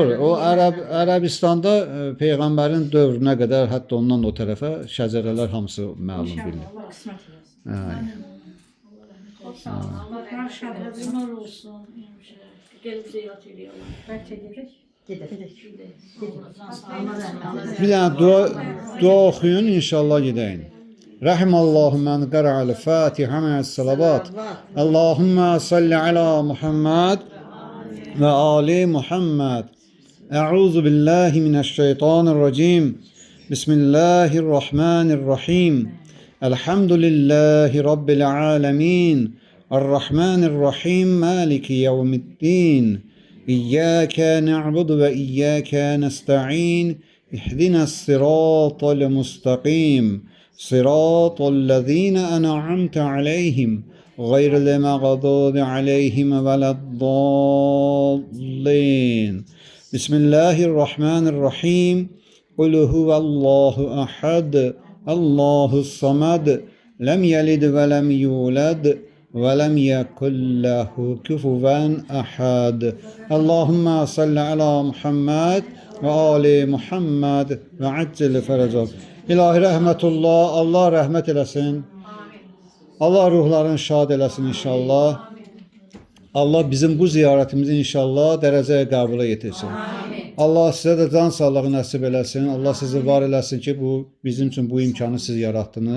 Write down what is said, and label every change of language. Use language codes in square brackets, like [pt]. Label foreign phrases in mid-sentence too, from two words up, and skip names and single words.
[az] O Ərəbistanda peyğəmbərin dövrünə qədər, hətta ondan o tərəfə şəcərələr hamısı məlum bilinir. Allah qismət eləsin. Hə. Allah şadlığı Bunlar olsun. [tr] Gelip ziyaret ediyorlar. [az] bəlkə gedək. Gedək. [tr] Allah rahmet eylesin. [az] Bir dənə dua oxuyun inşallah gedəyin. [ar] رحم الله من قرأ الفاتحة مع الصلوات. اللهم صل على محمد وآل محمد. أعوذ بالله من الشيطان الرجيم. بسم الله الرحمن الرحيم. الحمد لله رب العالمين. الرحمن الرحيم. مالك يوم الدين. إياك نعبد وإياك نستعين. اهدنا الصراط المستقيم. صراط الذين أنعمت عليهم. غير المغضوب عليهم ولا الضالين. بسم الله الرحمن الرحيم. قل هو الله أحد. الله الصمد. لم يلد ولم يولد. وَلَمْ يَكُنْ لَهُ كُفُوًا أَحَدٌ اللهم صل على محمد وآل محمد وعجل فرجهم. [az] İlahi rəhmətullah, Allah rəhmət eləsin. Allah ruhlarını şad eləsin inşallah. Allah bizim bu ziyarətimizi inşallah dərəcəyə qəbula yetirsin. Allah sizə də can sağlığı nəsib eləsin. Allah sizi var eləsin ki, bu bizim üçün bu imkanı siz yaratdınız.